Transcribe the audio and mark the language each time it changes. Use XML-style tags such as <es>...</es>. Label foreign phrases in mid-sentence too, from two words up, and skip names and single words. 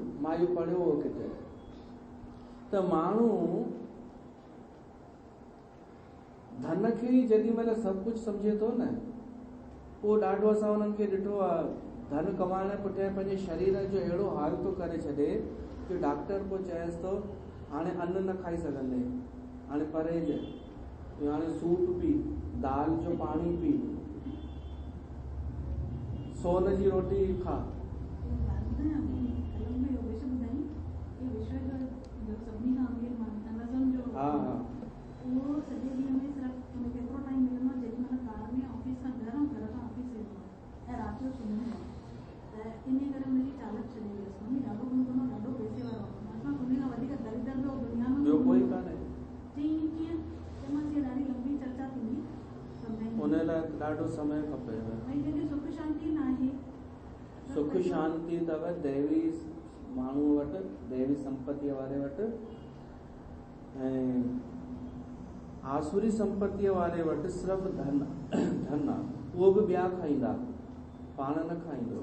<sd>मां इहो पढ़ियो हो किथे, त माण्हू धन खे ई जेॾी महिल सभु कुझु सम्झे थो न, पोइ ॾाढो असां हुननि खे ॾिठो आहे, धन कमाइण जे पुठियां पंहिंजे शरीर जो अहिड़ो हाल थो करे छॾे कि डॉक्टर पोइ चएसि थो हाणे अन्न न खाई सघंदे, हाणे परहेज, हाणे सूप पी, दाल जो पाणी पी, सोन जी रोटी खा। हाँ हाँ वो सॼे ॾींहं में सिर्फ़ु केतिरो टाइम मिलंदो आहे जेॾी महिल कार में ऑफिस खां घर खां ऑफिस वेंदो आहे ऐं राति जो सुम्हंदो आहे। त इन करे हुनजी चालक चली वियसि, मम्मी ॾाढो घुमंदो, ॾाढो पैसे वारो आहे, असां हुन खां वधीक दरिद्र ॿियो दुनिया में ॿियो कोई कान्हे। चई कीअं? चयोमांसि ॾाढी लंबी चर्चा थींदी, हुन लाइ ॾाढो समय खपे। भई जंहिंखे सुख शांति न आहे, सुख शांति अथव देवी माण्हू वटि, देवी संपत्तीअ वारे वटि, ऐं आसुरी संपत्तीअ वारे वटि सिर्फ़ु धन आहे, उहो बि ॿिया खाईंदा, पाण न खाईंदो।</sd>